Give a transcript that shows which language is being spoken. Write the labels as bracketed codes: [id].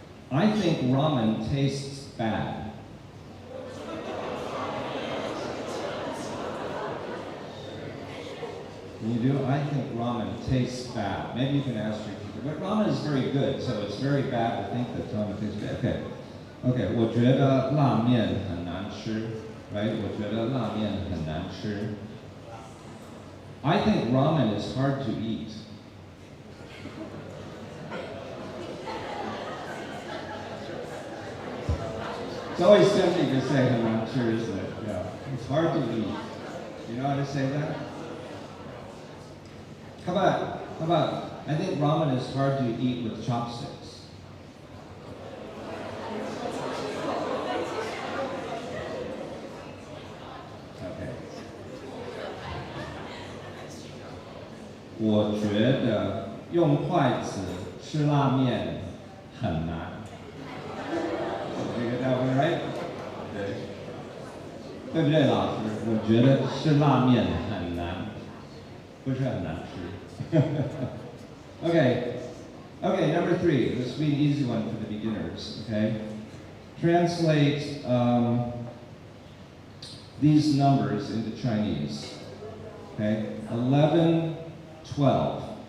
[en] I think ramen tastes bad. You do? I think ramen tastes bad. Maybe you can ask your teacher. But ramen is very good, so it's very bad to think that ramen tastes bad. Okay. [zh] Okay, 我觉得拉面很难吃. Right? 我觉得拉面很难吃. [en] I think ramen is hard to eat. It's always tempting to say 很难吃, isn't it? Yeah. It's hard to eat. You know how to say that? How about, I think ramen is hard to eat with chopsticks. [zh] 我觉得用筷子吃拉面很难。 [en] You get that one right? [zh] 对不对，老师？我觉得吃拉面很难，不是很难吃。 [en] Okay, number 3. This will be an easy one for the beginners. Okay, translate these numbers into Chinese. Okay, 11, 12.